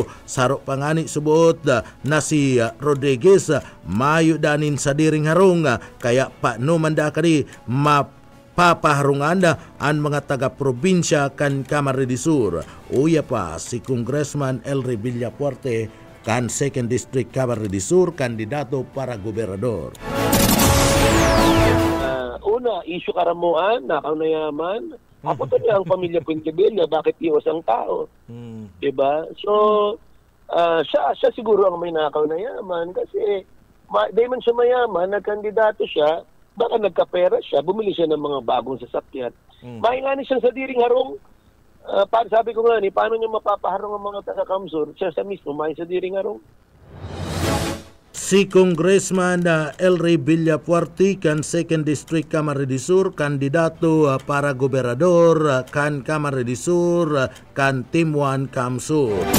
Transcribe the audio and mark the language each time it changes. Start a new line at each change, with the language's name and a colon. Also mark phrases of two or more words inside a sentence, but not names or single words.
Bikol: Saro pangani subot na si Rodriguez mayo danin sa diring harong kaya paano man da kani papaharungan ang mga taga-probinsya kan Camarines Sur. Uya pa si Congressman Elry Villafuerte kan 2nd District Camarines Sur, kandidato para gobernador.
Filipino: Una, issue Karamuan, nakaw na yaman. Ako to niya ang pamilya Pentebella, bakit iwas ang tao? Diba? So, siya siguro ang may nakaw na yaman kasi di man siya mayaman, nagkandidato siya, baka nagkapera siya, bumili siya ng mga bagong sasakyan.
Bikol: Maingani siya sa diring harong.
Filipino: Sabi ko nga paano niya mapapaharong ang mga taga-Kamsur?
Bikol: Siya sa mismo, may sa diring harong. Si Congressman Elry Villafuerte kan 2nd District Camarines Sur, kandidato para gobernador kan Camarines Sur kan Timbuan Kamsur.